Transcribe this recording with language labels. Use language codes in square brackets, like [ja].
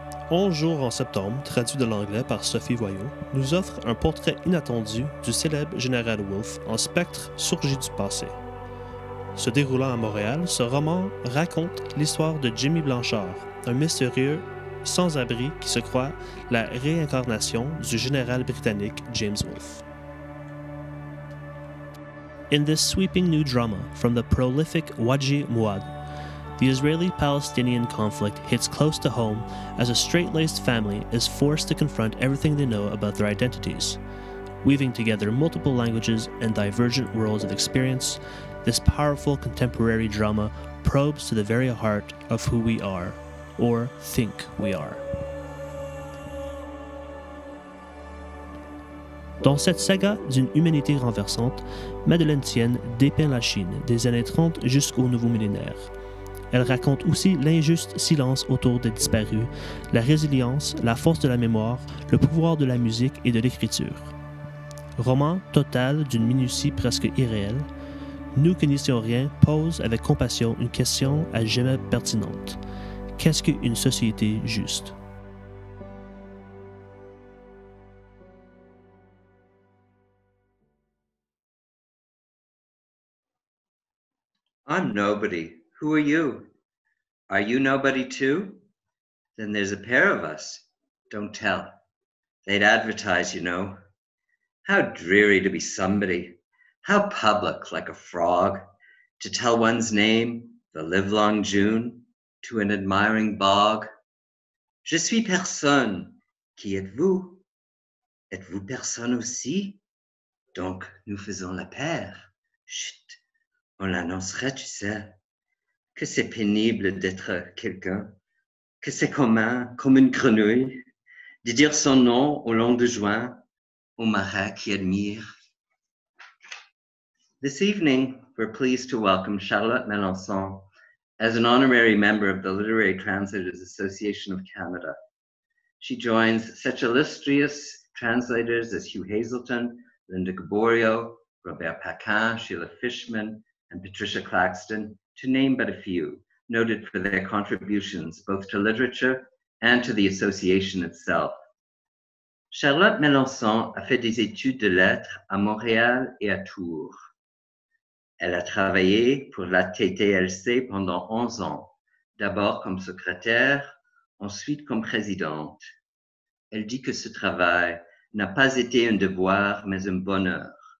[fr] 11 jours en septembre, traduit de l'anglais par Sophie Voyot, nous offre un portrait inattendu du célèbre général Wolfe en spectre surgi du passé. Se déroulant à Montréal, ce roman raconte l'histoire de Jimmy Blanchard, un mystérieux sans-abri qui se croit la réincarnation du général britannique James Wolfe. [en] In this sweeping new drama from the prolific Wadji Mouad, the Israeli-Palestinian conflict hits close to home as a straight-laced family is forced to confront everything they know about their identities. Weaving together multiple languages and divergent worlds of experience, this powerful contemporary drama probes to the very heart of who we are, or think we are. [fr] Dans cette saga d'une humanité renversante, Madeleine Thienne dépeint la Chine des années 30 jusqu'au nouveau millénaire. Elle raconte aussi l'injuste silence autour des disparus, la résilience, la force de la mémoire, le pouvoir de la musique et de l'écriture. Roman total d'une minutie presque irréelle, Nous qui n'étions rien pose avec compassion une question à jamais pertinente. Qu'est-ce qu'une société juste? [en] I'm nobody. Who are you? Are you nobody too? Then there's a pair of us. Don't tell. They'd advertise, you know. How dreary to be somebody. How public, like a frog. To tell one's name, the livelong June, to an admiring bog. [fr] Je suis personne. Qui êtes-vous? Êtes-vous personne aussi? Donc, nous faisons la paire. Chut, on l'annoncerait, tu sais. Que c'est pénible d'être quelqu'un. Que c'est commun, comme une grenouille, de dire son nom au long de juin, au marais qui admire. [en] This evening, we're pleased to welcome Charlotte Melançon as an honorary member of the Literary Translators Association of Canada. She joins such illustrious translators as Hugh Hazelton, Linda Gaborio, Robert Paquin, Sheila Fishman, and Patricia Claxton, to name but a few, noted for their contributions both to literature and to the association itself. [fr] Charlotte Melançon a fait des études de lettres à Montréal et à Tours. Elle a travaillé pour la TTLC pendant 11 ans, d'abord comme secrétaire, ensuite comme présidente. Elle dit que ce travail n'a pas été un devoir, mais un bonheur.